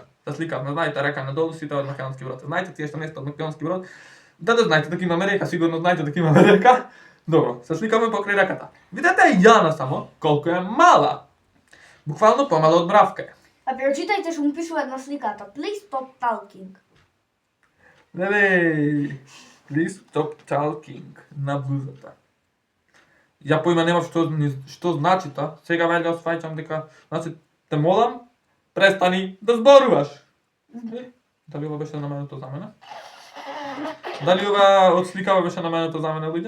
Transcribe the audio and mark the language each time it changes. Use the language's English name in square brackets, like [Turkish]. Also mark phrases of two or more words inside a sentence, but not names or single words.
[Macedonian] Се сликавме, знаете, река надолу, сите од Македонски брод. Знаете тие што не сте од Македонски брод? Да знаете дека имаме река, сигурно знаете дека имаме река. Добро, се сликавме покрај реката. Видете Јана само, колку е мала. Буквално помала од бравка е. А прочитајте што му пишува на сликата. [English] Please stop talking. [Macedonian] Леле, [English] please stop talking [Macedonian] на блузата. Ја поима немав што значи тоа. Сега вајде осваќам дека, значи, те молам, престани да зборуваш. Дали ова беше наменето за мене? Дали ова од сликава беше наменето за мене, луѓе?